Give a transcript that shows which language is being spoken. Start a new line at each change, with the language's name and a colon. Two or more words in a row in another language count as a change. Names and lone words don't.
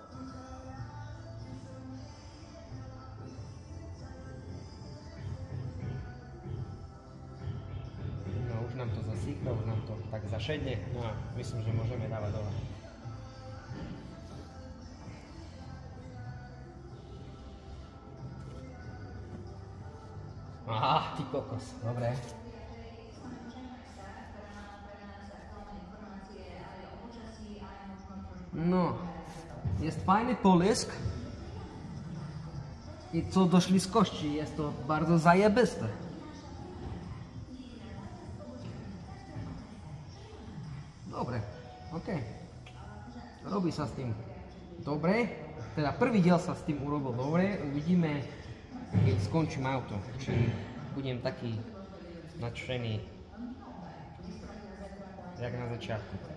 Slovak: No už nám to zasýchlo, už nám to tak zašedne. No a myslím, že môžeme dávať dole. Aha, ty kokos, dobre.
Polish: No, jest fajny połysk i co do śliskości, jest to bardzo zajebiste.
Slovak: Dobre, ok. Robi sa s tým dobre. teda prvý diel sa s tým urobil dobre, uvidíme, keď skončím auto, či budem taký nadšený, jak na začiatku.